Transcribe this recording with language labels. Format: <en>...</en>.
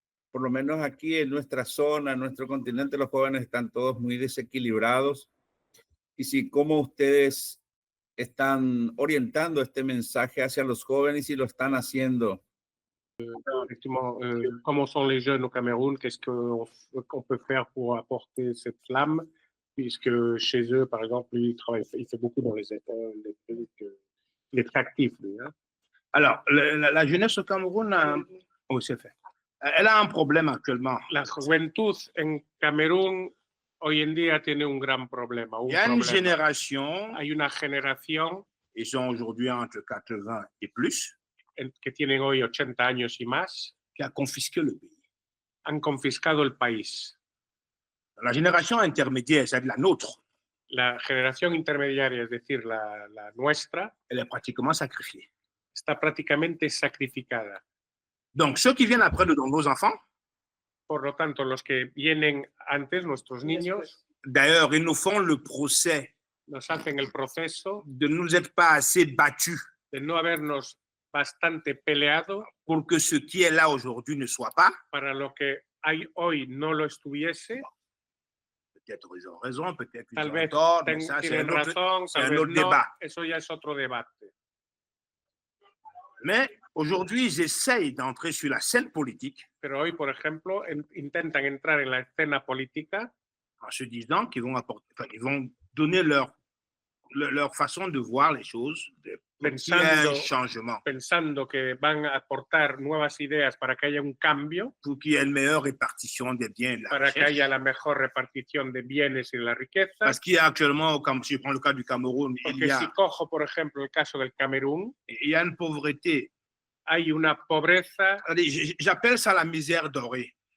<es>Por lo menos aquí en nuestra zona, en nuestro continente, los jóvenes están todos muy desequilibrados. Y si cómo ustedes están orientando este mensaje hacia los jóvenes y lo están haciendo</es> <fr>Effectivement, comment sont les jeunes au Cameroun? Qu'est-ce qu'on peut faire pour apporter cette flamme? Puisque chez eux, par exemple, lui, il fait beaucoup dans les écoles, il est très actif, lui. Hein? Alors, la jeunesse au Cameroun, oh, c'est fait. Elle a un problème actuellement.</fr> <es>La juventud en Camerún hoy en día tiene un gran problema.</es> <fr>Il y a une génération,</fr> <es>Hay una generación</es> <fr>ils sont aujourd'hui entre 80 et plus,</fr> <es>que tienen hoy 80 años y más,</es> <fr>qui a confisqué le pays.</fr> <es>han confiscado el país.</es> <fr>La génération intermédiaire, c'est-à-dire la nôtre,</fr> <es>La generación intermediaria, es decir, la nuestra,</es> <fr>elle est pratiquement sacrifiée.</fr> <es>está prácticamente sacrificada.</es> <fr>Donc, ceux qui viennent après nous, donc nos enfants,</fr> <es>Por lo tanto, los que vienen antes, nuestros niños,</es> <fr>d'ailleurs, ils nous font le procès</fr> <es>nos hacen el proceso</es> <fr>de ne nous être pas assez battus</fr> <es>de no habernos bastante peleado</es> <fr>pour que ce qui est là aujourd'hui ne soit pas.</fr> <es>para lo que hay hoy no lo estuviese.</es> <fr>Peut-être ils ont raison, peut-être ils</fr> <es>Tal</es> <fr>ont</fr> <es>vez</es> <fr>tort, mais ça, c'est</fr> <es>tienen</es> <fr>un autre,</fr> <es>razón,</es> <fr>c'est</fr> <es>tal</es> <fr>un</fr> <es>vez</es> <fr>autre</fr> <es>no,</es> <fr>débat.</fr> <es>eso ya es otro debate.</es> <fr>Mais aujourd'hui, ils essayent d'entrer sur la scène politique</fr> <es>Pero hoy, por ejemplo, intentan entrar en la escena política</es> <fr>en se disant qu'ils vont apporter, enfin, ils vont donner leur façon de voir les choses, pour qu'il y ait un changement,</fr> <es>pensando que van a aportar nuevas ideas para que haya un cambio,</es> <fr>pour qu'il y ait une meilleure répartition des biens et de la</fr> <es>para que</es> <fr>richesse.</fr> <es>haya la mejor repartición de bienes y de la riqueza.</es> <fr>Parce qu'il y a actuellement, comme si je prends le cas du Cameroun,</fr> <es>Porque si cojo, por ejemplo, el caso del Camerún,</es> <fr>il y a une pauvreté.</fr> <es>hay una pobreza.</es> <fr>J'appelle ça la misère dorée.</fr>